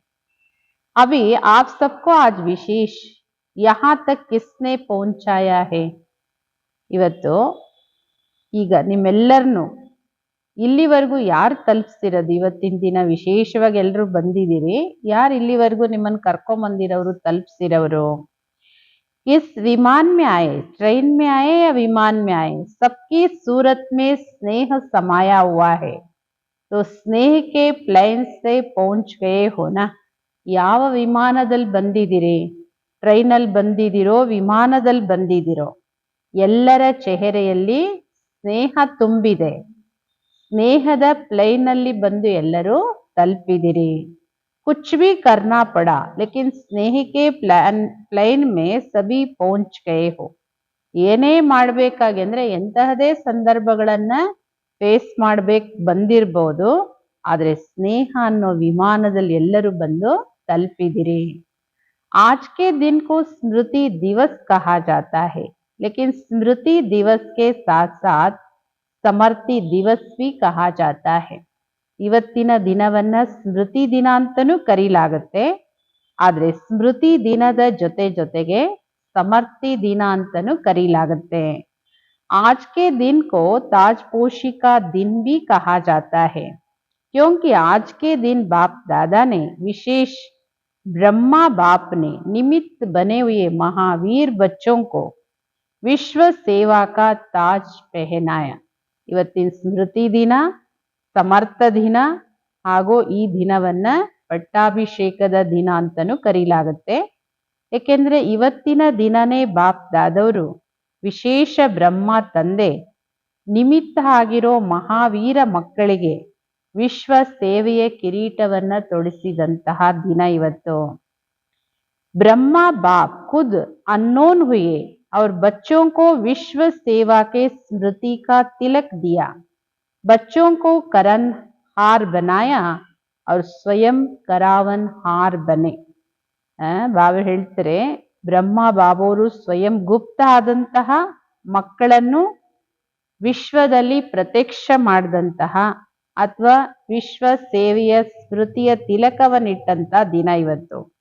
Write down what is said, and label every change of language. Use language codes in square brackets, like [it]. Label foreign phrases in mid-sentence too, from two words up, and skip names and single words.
[hi] अभी आप सबको आज विशेष यहाँ तक किसने पहुँचाया है. [kn] ಇವತ್ತು ಈಗ ನಿಮ್ಮೆಲ್ಲರನ್ನು ಇಲ್ಲಿವರೆಗೂ ಯಾರು ತಲುಪಿಸ್ತಿರೋದು? ಇವತ್ತಿನ ದಿನ ವಿಶೇಷವಾಗಿ ಎಲ್ಲರೂ ಬಂದಿದ್ದೀರಿ. ಯಾರು ಇಲ್ಲಿವರೆಗೂ ನಿಮ್ಮನ್ನು ಕರ್ಕೊಂಬಂದಿರೋರು, ತಲುಪಿಸಿರೋರು? [hi] इस विमान में आए, ट्रेन में आए या विमान में आए, सबकी सूरत में स्नेह समाया हुआ है. तो स्नेह के प्लेन से पहुंच गए हो ना. [kn] ಯಾವ ವಿಮಾನದಲ್ಲಿ ಬಂದಿದ್ದೀರಿ? ಟ್ರೈನಲ್ಲಿ ಬಂದಿದ್ದೀರೋ, ವಿಮಾನದಲ್ಲಿ ಬಂದಿದ್ದೀರೋ, ಎಲ್ಲರ ಚೆಹರೆಯಲ್ಲಿ ಸ್ನೇಹ ತುಂಬಿದೆ. ಸ್ನೇಹದ ಪ್ಲೇನಲ್ಲಿ ಬಂದು ಎಲ್ಲರೂ ತಲುಪಿದಿರಿ. [hi] कुछ भी करना पड़ा लेकिन स्नेह के प्लेन में सभी पहुंच गए हो. [kn] ಏನೇ ಮಾಡ್ಬೇಕಾಗಿ ಅಂದ್ರೆ ಎಂತಹದೇ ಸಂದರ್ಭಗಳನ್ನ ಫೇಸ್ ಮಾಡ್ಬೇಕು ಬಂದಿರ್ಬೋದು, ಆದ್ರೆ ಸ್ನೇಹ ಅನ್ನೋ ವಿಮಾನದಲ್ಲಿ ಎಲ್ಲರೂ ಬಂದು ತಲುಪಿದಿರಿ. [hi] आज के दिन को स्मृति दिवस कहा जाता है, लेकिन स्मृति दिवस के साथ साथ समर्ति दिवस भी कहा जाता है. [kn] ಇವತ್ತಿನ ದಿನವನ್ನ ಸ್ಮೃತಿ ದಿನ ಅಂತನೂ ಕರೀಲಾಗುತ್ತೆ, ಆದ್ರೆ ಸ್ಮೃತಿ ದಿನದ ಜೊತೆ ಜೊತೆಗೆ ಸಮರ್ತಿ ದಿನ ಅಂತನೂ ಕರೀಲಾಗುತ್ತೆ. [hi] आज के दिन को ताजपोशी का दिन भी कहा जाता है, क्योंकि आज के दिन बाप दादा ने विशेष ब्रह्मा बाप ने निमित्त बने हुए महावीर बच्चों को विश्व सेवा का ताज पहनाया. [kn] ಇವತ್ತಿನ ಸ್ಮೃತಿ ದಿನ, ಸಮರ್ಥ ದಿನ ಹಾಗೂ ಈ ದಿನವನ್ನ ಪಟ್ಟಾಭಿಷೇಕದ ದಿನ ಅಂತನೂ ಕರೀಲಾಗುತ್ತೆ. ಏಕೆಂದ್ರೆ ಇವತ್ತಿನ ದಿನನೇ ಬಾಪ್ ದಾದವರು ವಿಶೇಷ ಬ್ರಹ್ಮ ತಂದೆ ನಿಮಿತ್ತ ಆಗಿರೋ ಮಹಾವೀರ ಮಕ್ಕಳಿಗೆ ವಿಶ್ವ ಸೇವೆಯ ಕಿರೀಟವನ್ನ ತೊಡಿಸಿದಂತಹ ದಿನ ಇವತ್ತು. [hi] ब्रह्मा बाप खुद अननोन हुए और बच्चों को विश्व सेवा के स्मृति का तिलक दिया. बच्चों को करण हार बनाया और स्वयं करावन हार बने. [kn] ಬಾಬಾ ಹೇಳ್ತಾರೆ, ಬ್ರಹ್ಮ ಬಾಬೋರು ಸ್ವಯಂ ಗುಪ್ತ ಆದಂತಹ ಮಕ್ಕಳನ್ನು ವಿಶ್ವದಲ್ಲಿ ಪ್ರತ್ಯಕ್ಷ ಮಾಡಿದಂತಹ ಅಥವಾ ವಿಶ್ವ ಸೇವೆಯ ಸ್ಮೃತಿಯ ತಿಲಕವನ್ನಿಟ್ಟಂತ ದಿನ ಇವತ್ತು.